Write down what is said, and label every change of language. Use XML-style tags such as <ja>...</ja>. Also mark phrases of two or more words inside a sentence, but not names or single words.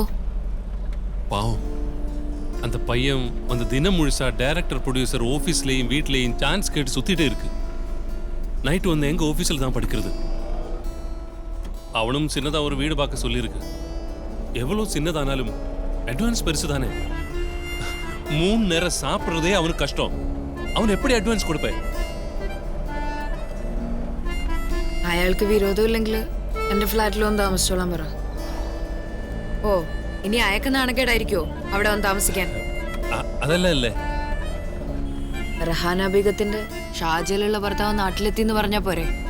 <ta>பாவம், அந்த பையன் வந்து தினம் முழுசா டைரக்டர் ப்ரொடியூசர் ஆஃபீஸ்லேயும் வீட்லேயும் சான்ஸ் கேட்டு சுத்திட்டே இருக்கு. நைட்டு வந்து எங்க ஆஃபீஸில் தான் படுக்கிறது. அவனும் சின்னதா ஒரு வீடு பார்க்க சொல்லியிருக்கு. எவ்வளோ சின்னதானாலும் அட்வான்ஸ் பெருசு தானே. 3 நேரம் சாப்பிட்றதே அவனுக்கு கஷ்டம். அவன் எப்படி</ta> <ml>അഡ്വാൻസ് കൊടുപ്പേ? അയാൾക്ക് വിരോധമില്ലെങ്കിൽ എന്റെ ഫ്ലാറ്റിൽ വന്ന് താമസിച്ചോളാൻ പറ. ഓ, ഇനി അയക്ക് നാണക്കേടായിരിക്കോ അവിടെ വന്ന് താമസിക്കാൻ? അതല്ല അല്ലേ, റഹാന ബീഗത്തിന്റെ ഷാജയിലുള്ള ഭർത്താവ് നാട്ടിലെത്തി എന്ന് പറഞ്ഞാ പോരെ?</ml>